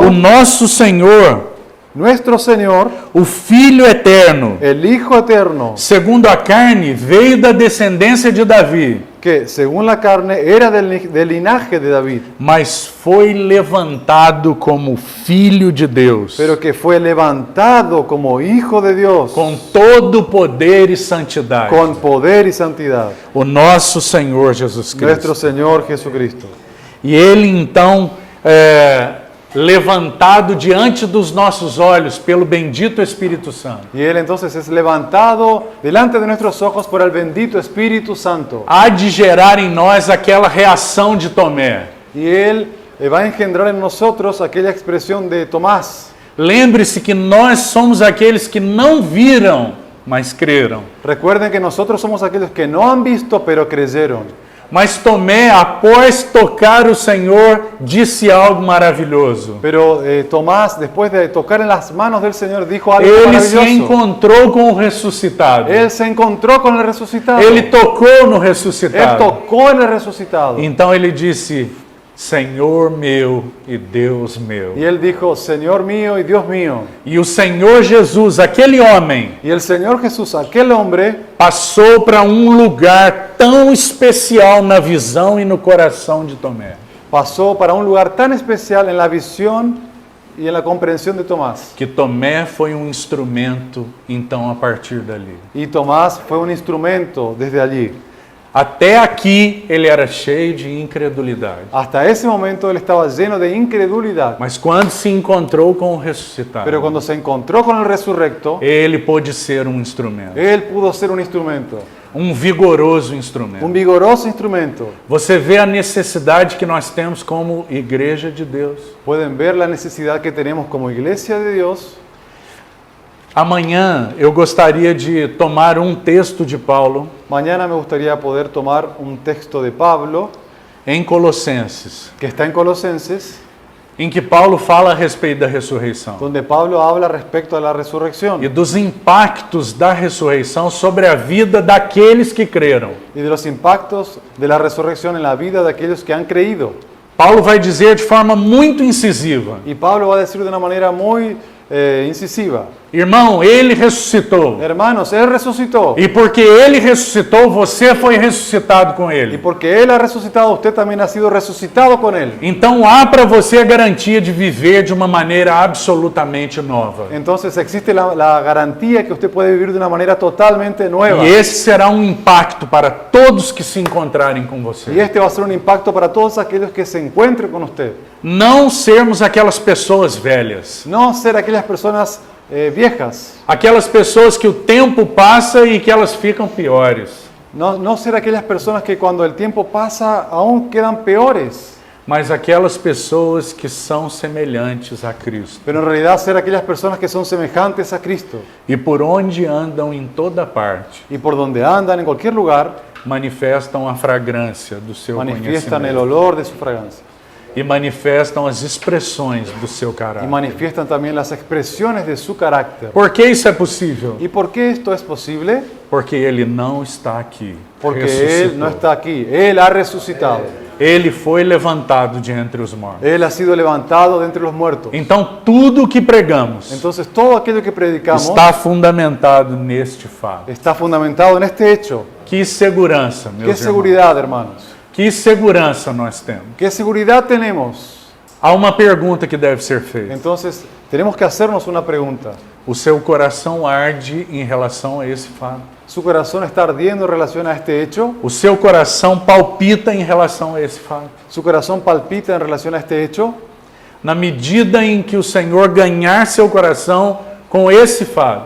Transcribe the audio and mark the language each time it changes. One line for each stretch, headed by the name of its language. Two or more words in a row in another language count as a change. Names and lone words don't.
Portuguese: o nosso Senhor,
Spanish: nuestro Señor,
Portuguese: o Filho eterno,
Spanish: el Hijo eterno,
Portuguese: segundo a carne, veio da descendência de Davi,
Spanish: que según la carne era del linaje de David,
Portuguese: mas foi levantado como Filho de Deus,
Spanish: pero que fue levantado como Hijo de Dios,
Portuguese: com todo poder e santidade.
Spanish: con poder y santidad,
Portuguese: O nosso Senhor Jesus
Spanish: nuestro
Portuguese: Cristo.
Spanish: Señor Jesucristo.
Portuguese: E Ele então, levantado diante dos nossos olhos pelo bendito Espírito Santo,
Spanish: Y Él entonces es levantado delante de nuestros ojos por el bendito Espíritu Santo.
Portuguese: há de gerar em nós aquela reação de Tomé.
Spanish: Y Él va a engendrar en nosotros aquella expresión de Tomás.
Portuguese: Lembre-se que nós somos aqueles que não viram, mas creram.
Spanish: Recuerden que nosotros somos aquellos que no han visto, pero creyeron.
Portuguese: Mas Tomé, após tocar o Senhor, disse algo maravilhoso.
Spanish: Pero Tomás, después de tocar en las manos del Señor, dijo algo
Portuguese: Ele se
Spanish: maravilloso.
Portuguese: encontrou com o ressuscitado.
Spanish: Él se encontró con el resucitado.
Portuguese: Ele tocou no
Spanish: Él
Portuguese: ressuscitado.
Spanish: tocó en el resucitado.
Portuguese: Então ele disse: Senhor meu e Deus meu.
Spanish: Y él dijo, Señor mío y Dios mío.
Portuguese: E o Senhor Jesus, aquele homem,
Spanish: Y el Señor Jesús, aquel hombre,
Portuguese: passou para um lugar tão especial na visão e no coração de Tomé.
Spanish: pasó para un lugar tan especial en la visión y en la comprensión de Tomás.
Portuguese: Que Tomé foi um instrumento, então, a partir dali.
Spanish: Y Tomás fue un instrumento desde allí.
Portuguese: Até aqui ele era cheio de incredulidade.
Spanish: Hasta ese momento él estaba lleno de incredulidad.
Portuguese: Mas quando se encontrou com o ressuscitado,
Spanish: Pero cuando se encontró con el resurrecto,
Portuguese: ele pôde ser um instrumento,
Spanish: él pudo ser un instrumento,
Portuguese: um vigoroso
Spanish: un
Portuguese: instrumento.
Spanish: vigoroso instrumento.
Portuguese: Você vê a necessidade que nós temos como igreja de Deus.
Spanish: Pueden ver la necesidad que tenemos como iglesia de Dios.
Portuguese: Amanhã eu gostaria de tomar um texto de Paulo
Spanish: Mañana me gustaría poder tomar un texto de Pablo
Portuguese: em Colossenses,
Spanish: que está en Colosenses,
Portuguese: em que Paulo fala a respeito da ressurreição
Spanish: donde Pablo habla respecto a la resurrección
Portuguese: e dos impactos da ressurreição sobre a vida daqueles que creram.
Spanish: y de los impactos de la resurrección en la vida de aquellos que han creído.
Portuguese: Paulo vai dizer de forma muito incisiva:
Spanish: Y Pablo va a decir de una manera muy incisiva,
Portuguese: irmão, ele ressuscitou.
Spanish: hermanos, Él resucitó.
Portuguese: E porque ele ressuscitou, você foi ressuscitado com
Spanish: Y
Portuguese: ele.
Spanish: porque Él ha resucitado, usted también ha sido resucitado con Él.
Portuguese: Então há para você a garantia de viver de uma maneira absolutamente nova.
Spanish: Entonces existe la garantía que usted puede vivir de una manera totalmente nueva.
Portuguese: E esse será um impacto para todos que se encontrarem com
Spanish: Y
Portuguese: você.
Spanish: este va a ser un impacto para todos aquellos que se encuentren con usted.
Portuguese: Não sermos aquelas pessoas velhas,
Spanish: No ser aquellas personas viejas.
Portuguese: aquelas pessoas que o tempo passa e que elas ficam piores,
Spanish: No ser aquellas personas que cuando el tiempo pasa aún quedan peores.
Portuguese: mas aquelas pessoas que são semelhantes a Cristo.
Spanish: Pero en realidad ser aquellas personas que son semejantes a Cristo.
Portuguese: E por onde andam em toda parte,
Spanish: Y por donde andan, en cualquier lugar,
Portuguese: manifestam a fragrância do seu
Spanish: manifiestan el
Portuguese: conhecimento.
Spanish: olor de su fragancia.
Portuguese: E manifestam as expressões do seu
Spanish: Y
Portuguese: caráter.
Spanish: manifiestan también las expresiones de su carácter.
Portuguese: Por que isso é possível?
Spanish: ¿Y por qué esto es posible?
Portuguese: Porque ele não está aqui.
Spanish: Porque
Portuguese: Ressuscitou.
Spanish: Él no está aquí. Él ha resucitado.
Portuguese: Ele foi levantado de entre os mortos.
Spanish: Él ha sido levantado de entre los muertos.
Portuguese: Então tudo o que pregamos
Spanish: Entonces todo aquello que predicamos
Portuguese: está fundamentado neste fato.
Spanish: está fundamentado en este hecho.
Portuguese: Que segurança, meus
Spanish: ¿Qué
Portuguese: irmãos.
Spanish: seguridad, hermanos?
Portuguese: Que segurança nós temos.
Spanish: ¿Qué seguridad tenemos?
Portuguese: Há uma pergunta que deve ser feita.
Spanish: Entonces tenemos que hacernos una pregunta.
Portuguese: O seu coração arde em relação a esse fato?
Spanish: ¿Su corazón está ardiendo en relación a este hecho?
Portuguese: O seu coração palpita em relação a esse fato?
Spanish: ¿Su corazón palpita en relación a este hecho?
Portuguese: Na medida em que o Senhor ganhar seu coração com esse fato,